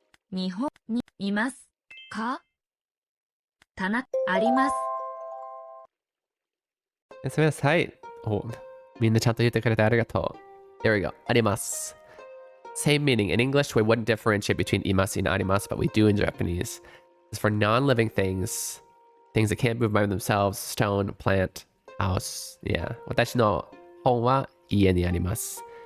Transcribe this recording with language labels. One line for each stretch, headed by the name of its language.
Japanese: 日本にいますかたな、あります。すみません。お、みんなちゃんと言ってくれてありがとう.
English: There we go. あります.Same meaning. In English, we wouldn't differentiate between imasu and arimasu, but we do in Japanese. It's for non-living things, things that can't move by themselves, stone, plant, house. Yeah.
Japanese: 私の本は家にあります.